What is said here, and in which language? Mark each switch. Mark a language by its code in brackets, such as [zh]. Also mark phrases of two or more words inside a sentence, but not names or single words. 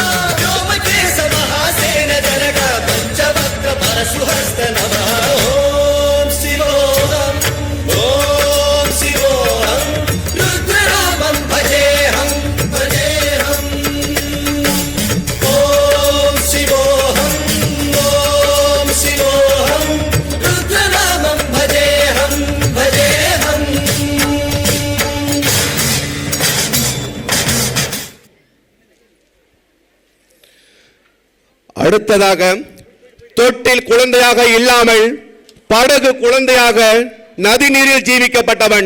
[sa] सुहस्त नमः ओम शिवोहम रुद्रनामं भजेहम ओम शिवोहम रुद्रनामं भजेहम [ta] அடுத்ததாக, தொட்டில் குழந்தையாக இல்லாமல் படகு குழந்தையாக நதிநீரில் ஜீவிக்கப்பட்டவன்.